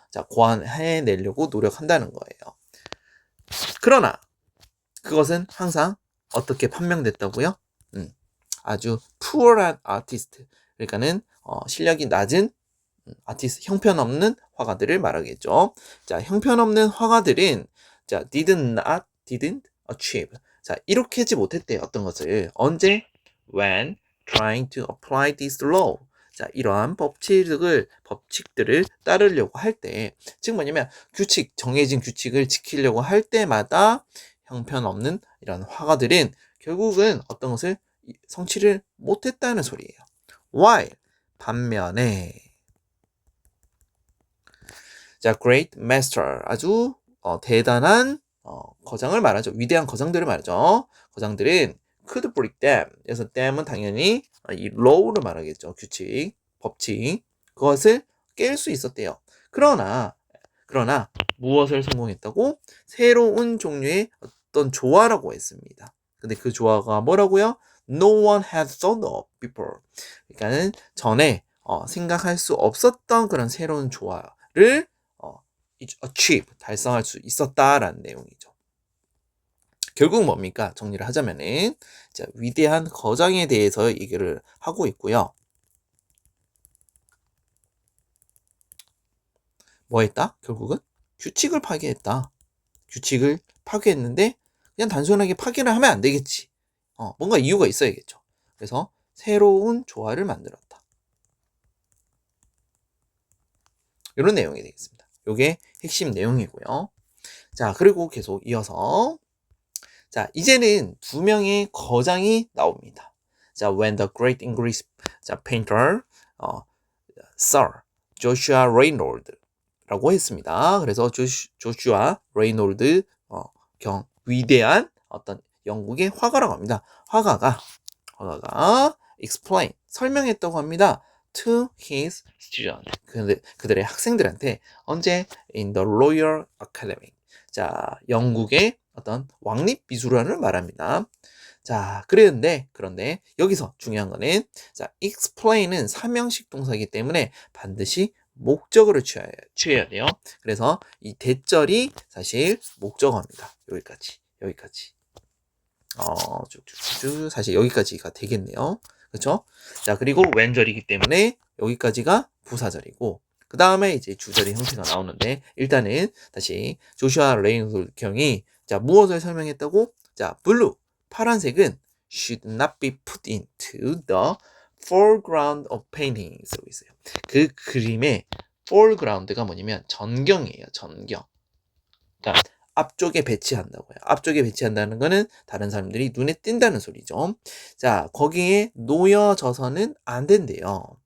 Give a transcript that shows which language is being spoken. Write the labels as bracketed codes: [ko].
[ko] 자, 고안해내려고 노력한다는 거예요. 그러나 그것은 항상 어떻게 판명됐다고요? 아주 poor한 아티스트, 그러니까는 실력이 낮은 아티스트, 형편없는 화가들을 말하겠죠. 자, 형편없는 화가들은 자, [en] didn't achieve. [ko] 자, 이렇게 하지 못했대요. 어떤 것을 언제? [en] When trying to apply this law. [ko] 자, 이러한 법칙들을 따르려고 할 때, 즉 뭐냐면 정해진 규칙을 지키려고 할 때마다 형편없는 이런 화가들은 결국은 어떤 것을 성취를 못했다는 소리예요. While 반면에 자, [en] great master [ko] 아주 대단한 거장을 말하죠. 위대한 거장들을 말하죠. 거장들은 [en] could break them. [ko] 그래서 them은 당연히 이 law를 말하겠죠. 규칙, 법칙. 그것을 깰 수 있었대요. 그러나 무엇을 성공했다고? 새로운 종류의 어떤 조화라고 했습니다. 근데 그 조화가 뭐라고요? [en] No one had thought of before. [ko] 그러니까는 전에 생각할 수 없었던 그런 새로운 조화를 achieve, 달성할 수 있었다라는 내용이죠. 결국 뭡니까? 정리를 하자면은 자, 위대한 거장에 대해서 얘기를 하고 있고요. 뭐 했다? 결국은 규칙을 파괴했다. 규칙을 파괴했는데 그냥 단순하게 파괴를 하면 안 되겠지. 뭔가 이유가 있어야겠죠. 그래서 새로운 조화를 만들었다. 이런 내용이 되겠습니다. 이게 핵심 내용이고요. 자, 그리고 계속 이어서 자, 이제는 두 명의 거장이 나옵니다. [en] 자, when the great English 자, painter Sir Joshua Reynolds라고 했습니다. [ko] 그래서 조슈아 레이놀드 위대한 어떤 영국의 화가라고 합니다. 화가가 explain 설명했다고 합니다. [en] to his student [ko] 그들의 학생들한테 언제 [en] in the Royal Academy [ko] 자 영국의 어떤 왕립 미술관을 말합니다. 자 그런데 여기서 중요한 거는 자 explain은 삼형식 동사이기 때문에 반드시 목적어를 취해야 돼요. 그래서 이 대절이 사실 목적어입니다. 여기까지 쭉쭉쭉 사실 여기까지가 되겠네요. 그렇죠? 자 그리고 왼절이기 때문에 여기까지가 부사절이고 그 다음에 이제 주절의 형태가 나오는데 일단은 다시 조슈아 레이놀드 경이 자 무엇을 설명했다고? 자 블루 파란색은 [en] should not be put into the foreground of paintings [ko] 라고 있어요. 그 그림의 foreground가 뭐냐면 전경이에요. 전경. 그러니까 앞쪽에 배치한다고요. 앞쪽에 배치한다는 거는 다른 사람들이 눈에 띈다는 소리죠. 자, 거기에 놓여져서는 안 된대요.